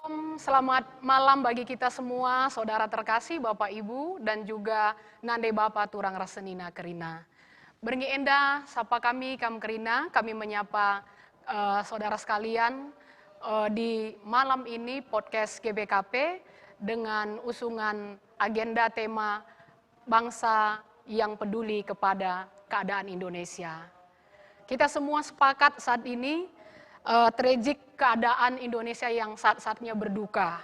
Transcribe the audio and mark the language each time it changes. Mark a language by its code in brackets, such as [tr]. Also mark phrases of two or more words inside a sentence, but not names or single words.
[id] selamat malam bagi kita semua, saudara terkasih, Bapak Ibu, dan juga [btx] Nande Bapak Turang Rasenina Kerina. Beringi enda, sapa kami, Kam Kerina, [id] kami menyapa saudara sekalian di malam ini podcast GBKP dengan usungan agenda tema bangsa yang peduli kepada keadaan Indonesia. Kita semua sepakat saat ini tragik keadaan Indonesia yang saat-saatnya berduka.